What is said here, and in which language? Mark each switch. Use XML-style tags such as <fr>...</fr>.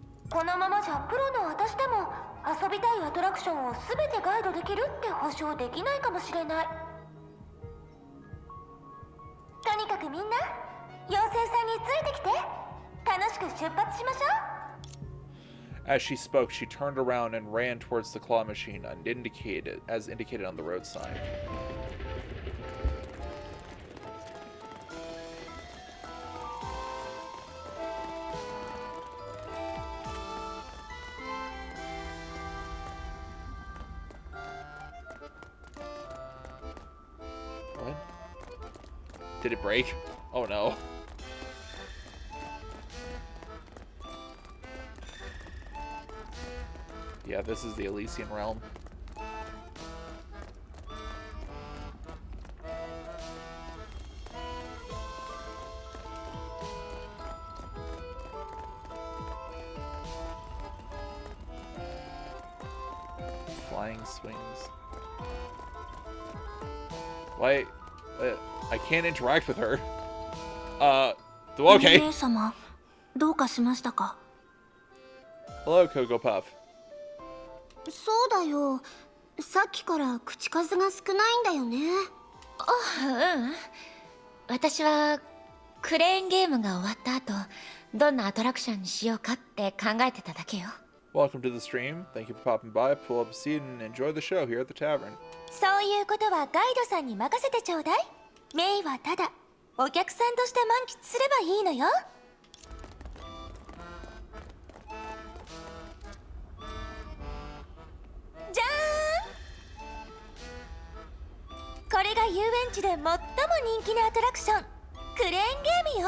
<ja>このままじゃプロの私でも遊びたいアトラクションを全てガイドできるって保証できないかもしれない。とにかくみんな、妖精さんについてきて。楽しく出発しましょう。</ja> <en>As she spoke, she turned around and ran towards the claw machine, as indicated on the road sign. What? Did it break? Oh no. Yeah, this is the Elysian realm. Flying swings. Why? I can't interact with her. Okay.</en> <ja>姉様、どうかしましたか？</ja> <en>Hello, Cocoa Puff.</en> <ja>そうだよ。さっきから口数が少ないんだよね。あ、うん。私はクレーンゲームが終わった後、どんなアトラクションにしようかって考えてただけよ。</ja> <en>Welcome to the stream. Thank you for popping by. Pull up a seat and enjoy the show here at the tavern.</en> <ja>そういうことはガイドさんに任せてちょうだい。メイはただお客さんとして満喫すればいいのよ。じゃーん。これが遊園地で最も人気のアトラクション、クレーンゲームよ。</ja>